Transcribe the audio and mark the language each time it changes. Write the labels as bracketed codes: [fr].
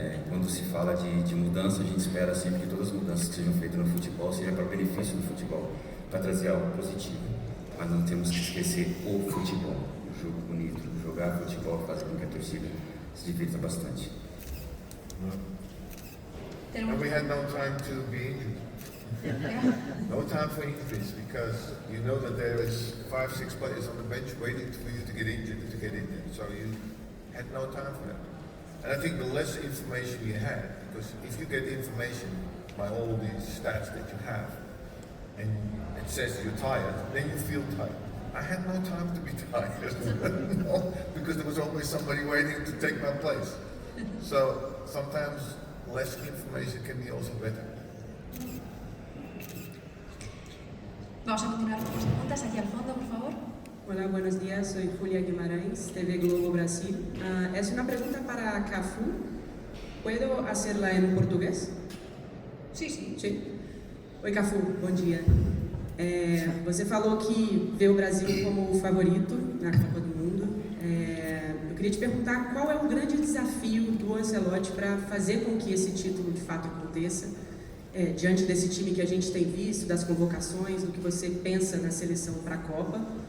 [pt] Quando se fala de mudança, a gente espera sempre que todas as mudanças que sejam feitas no futebol sejam para benefício do futebol, para trazer algo positivo. Mas não temos que esquecer o futebol, o jogo bonito, jogar futebol faz com que a torcida se divirta bastante. [en] And we had no time to be injured. No time for injuries, because you know that there is 5-6 players on the bench waiting for you to get injured. So you had no time for that. And I think the less information you had, because if you get information by all these stats that you have, and it says you're tired, then you feel tired. I had no time to be tired, no, because there was always somebody waiting to take my place. So sometimes less information can be also better. [es] Vamos a continuar con las preguntas aquí al fondo, por favor. Hola, buenos días. Soy Julia Guimarães, TV Globo Brasil. Es una pregunta para Cafu. ¿Puedo hacerla en portugués? Sí, sí. Sí. [pt] Oi, Cafu, bom dia. Você falou que vê o Brasil como o favorito na Copa do Mundo. Eu queria te perguntar qual é o grande desafio do Ancelotti para fazer com que esse título de fato aconteça, diante desse time que a gente tem visto, das convocações, do que você pensa na seleção para a Copa.